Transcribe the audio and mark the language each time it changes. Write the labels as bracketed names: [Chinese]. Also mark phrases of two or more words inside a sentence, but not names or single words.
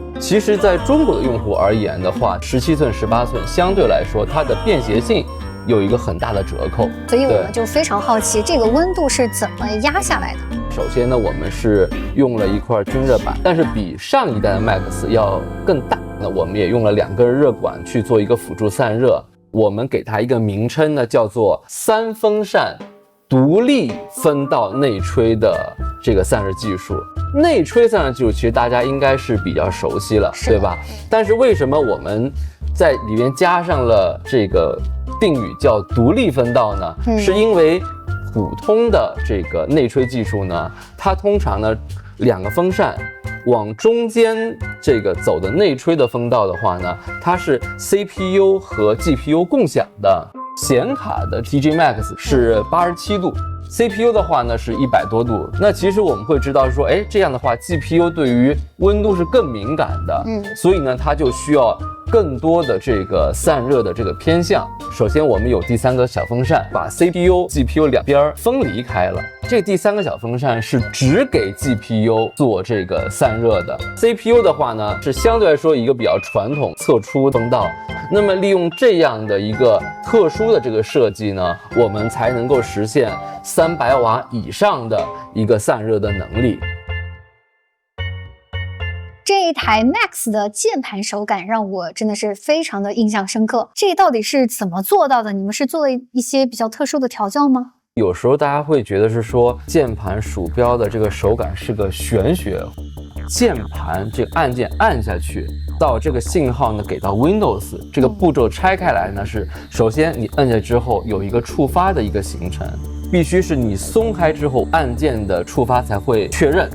[Chinese] 其實在中國的用戶而言的話，17寸、18寸相對來說它的便攜性有一個很大的折扣。所以我們就非常好奇這個溫度是怎麼壓下來的。首先呢，我們是用了一塊均熱板，但是比上一代的 Max 要更大。那我们也用了2 根熱管去做一個輔助散熱。我們給它一個名稱呢，叫做3風扇獨立分道內吹的這個散熱技術。內吹散熱技術其實大家應該是比較熟悉了，對吧？但是為什麼我們在裡面加上了這個定語叫獨立分道呢？是因為普通的這個內吹技術呢，它通常呢2個風扇往中間這個走的內吹的風道的話呢，它是 CPU 和 GPU 共享的。顯卡的 TG Max 是87度 ，CPU 的話呢是100多度。那其實我們會知道說，這樣的話 GPU 對於溫度是更敏感的，所以呢它就需要更多的這個散熱的這個偏向。首先我們有第3個小風扇，把 CPU、GPU 兩邊分離開了。這第3個小風扇是只給 GPU 做這個散熱的。CPU 的話呢是相對來說一個比較傳統側出風道。那麼利用這樣的一個特殊的這個設計呢，我們才能夠實現300瓦以上的一個散熱的能力。這一台 Max 的鍵盤手感讓我真的是非常的印象深刻。這到底是怎麼做到的？你們是做了一些比較特殊的調教嗎？有時候大家會覺得是說鍵盤鼠標的這個手感是個玄學，鍵盤這個按鍵按下去到這個信號呢給到 Windows 這個步驟拆開來呢，是首先你按下之後有一個觸發的一個形成，必須是你鬆開之後按鍵的觸發才會確認。